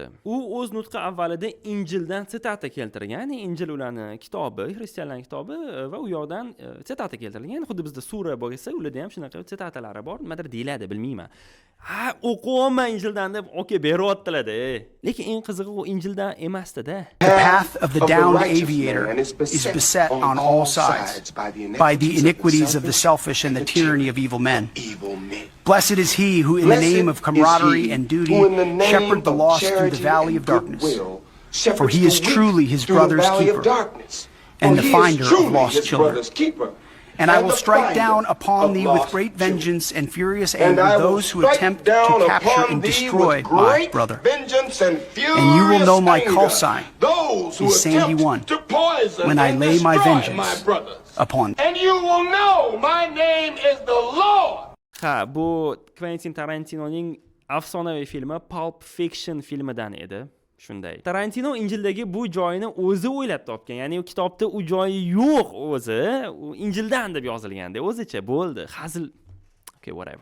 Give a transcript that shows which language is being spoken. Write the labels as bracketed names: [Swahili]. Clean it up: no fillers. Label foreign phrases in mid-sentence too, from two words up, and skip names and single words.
[Uzbek] U o'z nutqi avvalida Injildan sitata keltirgan. Ya'ni Injil ularning kitobi, xristianlarning kitobi va u yoqdan sitata keltirilgan. Xuddi bizda sura bo'lsa, ularda ham shunaqa sitatalari bor. Nimadir deyiladi, bilmayman. O'qiyman Injildan deb beryaptilar-da. Lekin eng qizig'i u Injildan emasdi-da. [English] The path of the downed aviator is beset on all sides by the iniquities of the selfish and the tyranny of evil men. Blessed is he who in the name of camaraderie and duty shepherd the lost through the valley of darkness. For he is truly his brother's keeper and the finder of lost children. And I will strike down upon thee with great vengeance and furious anger those who attempt to capture and destroy my brother. And you will know my call sign is Sandy 1 when I lay my vengeance upon thee. And you will know my name is the Lord. [Uzbek] Bu Quentin Tarantinoning afsonaviy filmi Pulp Fiction filmidan edi. Shunday. Tarantino Injildagi bu joyini o'zi o'ylab topgan. Ya'ni u kitobda u joyi yo'q o'zi, u Injildan deb yozilganda o'zicha bo'ldi. Hazil [English] Okay, whatever.